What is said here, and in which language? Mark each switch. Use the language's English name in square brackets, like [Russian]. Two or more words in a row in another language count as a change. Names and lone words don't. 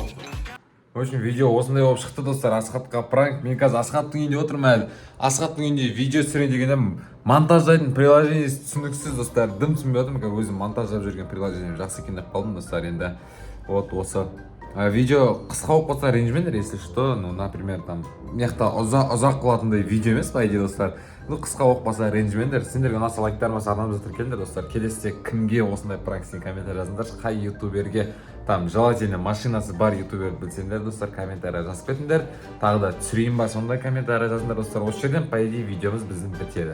[Russian] В общем, [Kazakh] видео осындай болып шықты достар. Асқатқа пранк. Мен қазір Асқаттың үйінде отырмын әлі. Асқаттың үйінде видео түсірейін дегенде монтаждайтын приложение түсініксіз достар. Дым түсінбей отырмын, өзім монтаждап жүрген приложение жақсы екен деп қалдым достар. Енді вот осы видео қысқа болып қалса ренжімеңдер, [Russian] если что, ну, например, там [Kazakh] мияқта ұзақ қылатындай видео емес [Russian] по идее [Kazakh] достар. Ну, қысқа болып қалса ренжімеңдер. Сендерге ұнаса лайктарыма сарнап жатыр келіңдер достар. Келесіде кімге осындай пранк істеген комментарий жазыңдар. Қай ютуберге [Russian] там желательно [Kazakh] машинасы бар ютуберді білсеңдер достар, комментарий жазып кетіңдер. Тағы да түсірейін ба, сондай комментарий жазыңдар достар. Осы жерден [Russian] по идее [Kazakh] видеомыз біздің бітеді.